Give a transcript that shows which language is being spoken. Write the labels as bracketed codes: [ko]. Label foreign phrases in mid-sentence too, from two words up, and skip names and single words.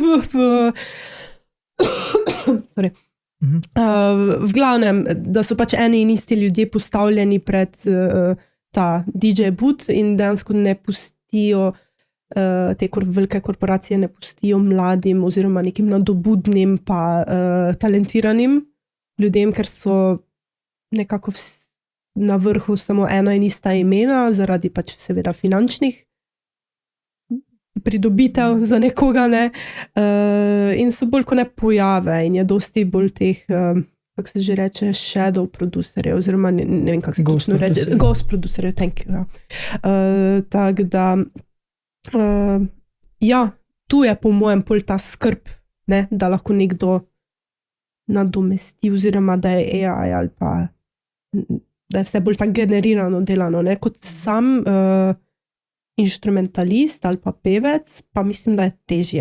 [sl] v glavnem, da so pač eni in isti ljudje postavljeni pred ta [en] DJ boot [sl] in dejansko ne pustijo, te velike korporacije ne pustijo mladim oziroma nekim nadobudnim pa talentiranim ljudem, ker so nekako na vrhu samo ena in ista imena, zaradi pač seveda finančnih pridobitev za nekoga, in so bolj kot ne pojave in je dosti bolj teh, kako se že reče, shadow producerjev, oziroma ne vem, kako se točno reče, ghost producerjev, [en] thank you. [sl] Tako da, tu je po mojem pol ta skrb, da lahko nekdo nadomesti, oziroma da je AI ali pa da je vse bolj tako generirano delano, kot sam inštrumentalist ali pa pevec, pa mislim, da je težje.